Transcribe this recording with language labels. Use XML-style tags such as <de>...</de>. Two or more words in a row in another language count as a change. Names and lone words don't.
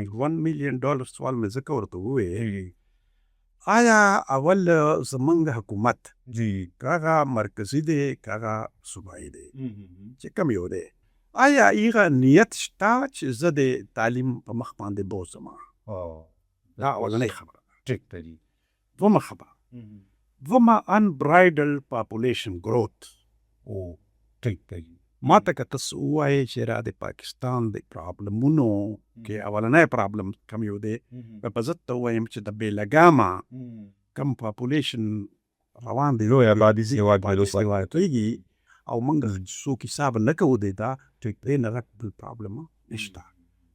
<ps>$1 million سوال مې ځکه ورته وویې، آیا اول زمونږ حکومت که هغه مرکزي دی که هغه صوبایي دی چې کوم یو دی، آیا هغه نیت شته چې زه د تعلیم په مخ باندې بوځم؟ دا اولنۍ خبره. ټیک دی. دومه خبره، دومه</ps> <en>unbridled population growth.</en> <ps>ټیک دی. ما ته که تاسو ووایئ چې را د پاکستان د پرابلمونو کې اولنی پرابلم کوم یو دی، په زه ته ووایم چې د بېلګامه کم پاپولیشن روان دی، لوی آبادي کېږي، او موږ څوک حساب نه کوو دی دا، دی نه غټ بل پرابلم نشته.</ps>